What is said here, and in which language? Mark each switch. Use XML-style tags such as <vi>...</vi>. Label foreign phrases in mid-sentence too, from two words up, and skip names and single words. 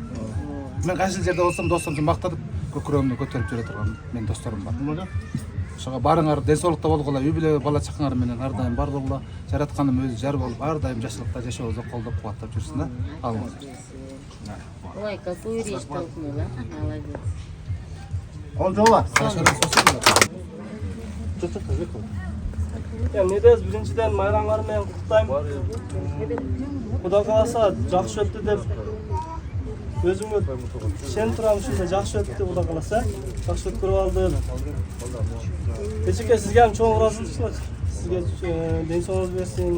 <ky>Мен кайсы жерде болсом досторумду мактанып көкүрөгүмдү көтөрүп жүрө турган мен досторум бар. Ошого барыңар ден соолукта болгула, үй бүлө бала чакаңар менен ар дайым бар болгула. Жаратканым өзү жар болуп, ар дайым жакшылыкта жашообузду колдоп кубаттап жүрсүн да. Алыңыздар. Ой,</ky> <ru>какую речь толкнула. Молодец.</ru> <ky>Ол жола. Недез биринчиден майрамыңар менен куттайм. Кудай кааласа жакшы өттү деп өзүмө ишенип турам, ушундай жакшы өттү Кудай кааласа. Жакшы өткөрүп алдым. Эчеке сизге ham чоң ыраазычылык. Сизге ден соолугуңуз берсин.</ky>